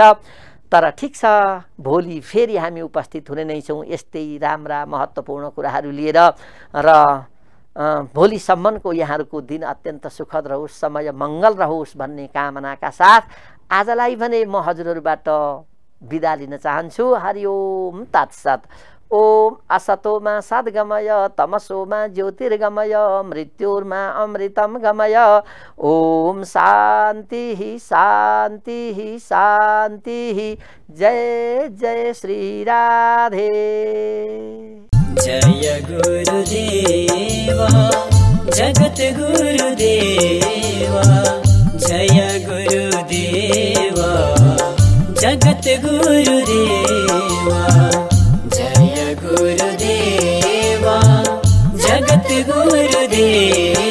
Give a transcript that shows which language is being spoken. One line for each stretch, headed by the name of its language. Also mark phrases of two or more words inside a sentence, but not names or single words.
Nepali: तर ठिक छ, भोलि फेरि हामी उपस्थित हुने नै छौँ यस्तै राम्रा महत्त्वपूर्ण कुराहरू लिएर र भोलिसम्मको यहाँहरूको दिन अत्यन्त सुखद रहोस्, समय मङ्गल रहोस् भन्ने कामनाका साथ आजलाई भने म हजुरहरूबाट बिदा लिन चाहन्छु।
Sanskrit: हरिओम तत्सत। ओम असतोमा सद्गमय तमसोमा ज्योतिर्गमय मृत्युर्मा अमृतम गमय। ओम शान्ति शान्ति शान्ति। जय जय श्री राधे। जय गुरुदेवा जगत गुरुदेवा, जय गुरुदेवा जगत गुरुदेवा, जय गुरुदेवा जगत गुरुदेवा।